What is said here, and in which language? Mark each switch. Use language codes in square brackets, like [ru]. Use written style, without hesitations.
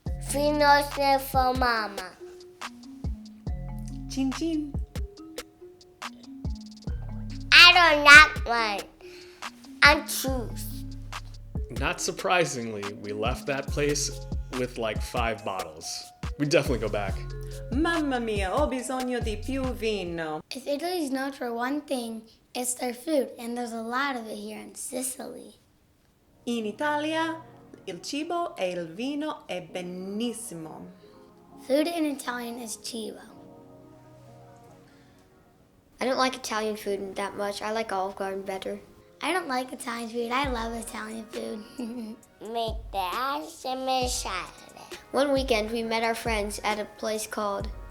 [en] Vino for mama. Chin chin. I don't like wine. I choose. Not surprisingly, we left that place with like 5 bottles. We'd definitely go back. [it] Mamma mia, ho bisogno di più vino. [en] If Italy's known for one thing, it's their food, and there's a lot of it here in Sicily. [it] In Italia, il cibo e il vino è benissimo. [en] Food in Italian is Cibo. I don't like Italian food that much. I like Olive Garden better. I don't like Italian food. I love Italian food. Make the One weekend, we met our friends at a place called...